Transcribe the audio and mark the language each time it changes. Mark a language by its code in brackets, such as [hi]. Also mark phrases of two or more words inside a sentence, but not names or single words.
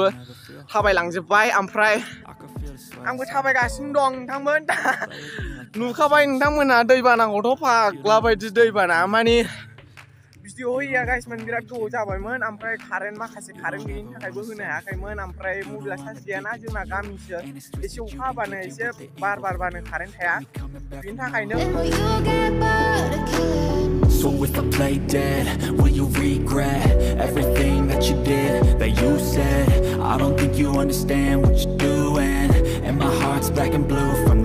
[brx] थाबायलांजोब्बाय ओमफ्राय आंबो थाबायगासिनो दं नोंथांमोन नुखाबाय नोंथांमोना दैबानाखौथ' फाग्ला बायदि दैबाना माने भिडिअ होया गाइसमोन बिराद गोबाव जाबायमोन ओमफ्राय माखासे कारेन्ट गैयिनि थाखायबो होनो हायाखैमोन ओमफ्राय मबाइला चार्ज गैयाना जोंना गामिसो एसे अखा हाबानो एसे बार बारबानो कारेन्ट थाया बेनि थाखायनो [en] So if I play dead, will you regret everything that you did, that you said? I don't think you understand what you're doing, and my heart's black and blue.